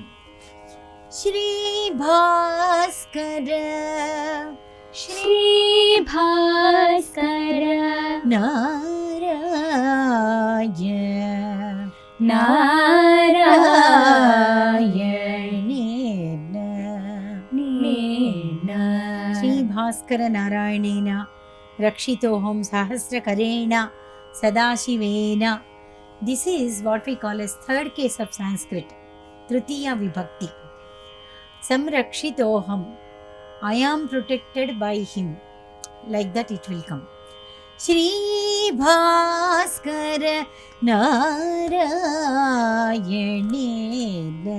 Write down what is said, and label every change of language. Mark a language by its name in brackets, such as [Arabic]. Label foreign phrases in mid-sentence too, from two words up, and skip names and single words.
[Sanskrit] Shri Bhaskara ಶ್ರೀ ಭಾಸ್ಕರ ನಾರಾಯ ನಾರಾಯಣೇನ ಶ್ರೀ ಭಾಸ್ಕರ ನಾರಾಯಣೇನ ರಕ್ಷಿತೋಹಂ ಸಹಸ್ರಕರೇಣ ಸದಾಶಿವೇನ. [English] This is what we call as third case of Sanskrit, [Sanskrit] तृतीया विभक्ति. [English] Samrakshitoham, I am protected by him. Like that it will come. [Sanskrit] Shri Bhaskara Narayanena.